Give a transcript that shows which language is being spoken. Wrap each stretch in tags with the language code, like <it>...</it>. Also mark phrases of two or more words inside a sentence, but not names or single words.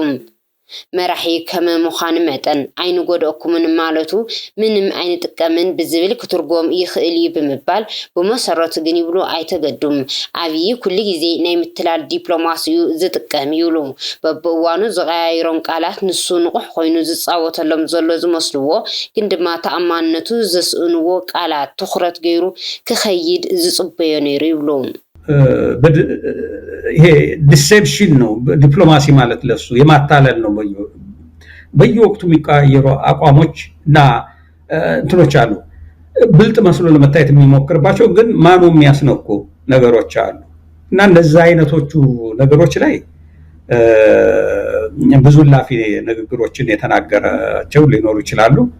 <ti>መራሒ ከም ምዃኑ መጠን ኣይንጎድአኩምን ማለቱ ምንም ኣይንጥቀምን ብዝብል ክትርጎም ይኽእል እዩ ብምባል ብመሰረቱ ግን ይብሉ ኣይተገዱም። ኣብይ ኩሉ ግዜ ናይ ምትላል ዲፕሎማሲዩ ዝጥቀም ይብሉ። በብእዋኑ ዝቀያይሮም ቃላት ንሱ ንቑሕ ኮይኑ ዝፃወተሎም ዘሎ ዝመስልዎ ግን ድማ ተኣማንነቱ ዘስእንዎ ቃላት ትኩረት ገይሩ ክኸይድ ዝፅበዮ ነይሩ ይብሉ።</ti> <am>ይሄ ዲሴፕሽን ነው ዲፕሎማሲ ማለት ለሱ የማታለል ነው። በየወቅቱ የሚቀያየሩ አቋሞች እና እንትኖች አሉ። ብልጥ መስሎ ለመታየት የሚሞክርባቸው ግን ማኑ የሚያስነኩ ነገሮች አሉ እና እነዛ አይነቶቹ ነገሮች ላይ ብዙ ላፊ ንግግሮችን የተናገራቸው ሊኖሩ ይችላሉ።</am>